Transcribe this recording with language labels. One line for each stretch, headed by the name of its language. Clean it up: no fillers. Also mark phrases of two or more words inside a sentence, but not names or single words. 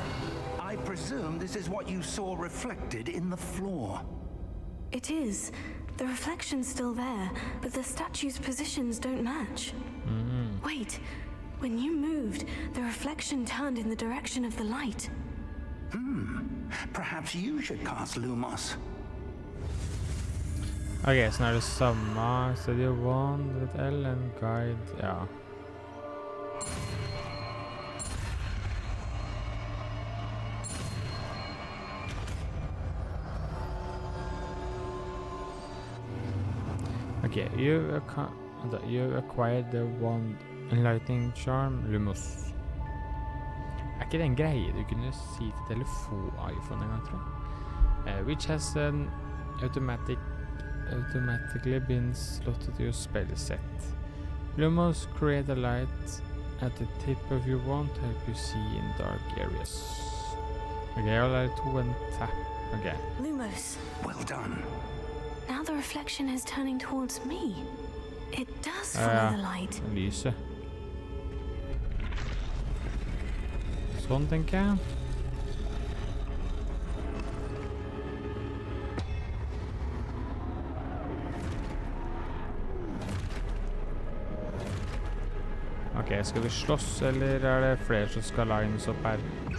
English: I presume this is what you saw reflected in the floor. It is. The reflection's still there, but the statue's positions don't match. Wait. When you moved, the reflection turned in the direction of the light. Perhaps you should cast Lumos.
Norwegian: Ok, så nå er det samme.
English: Steady your wand with L and guide, ja. Okay, you acquired the wand enlightening charm, Lumos.
Norwegian: ikke det en greie du kunne si til telefon-iPhone en gang, tror jeg?
English: Which has automatically been slotted to your spell set. Lumos create a light at the tip of your wand to help you see in dark areas. Okay, I'll let it and tap. Okay. Lumos. Well done. Now the reflection is turning towards me. It does follow the light.
Norwegian: Lyset. Sånn, tenker jeg. Ok, skal vi slåss, eller er det flere som skal lines opp her?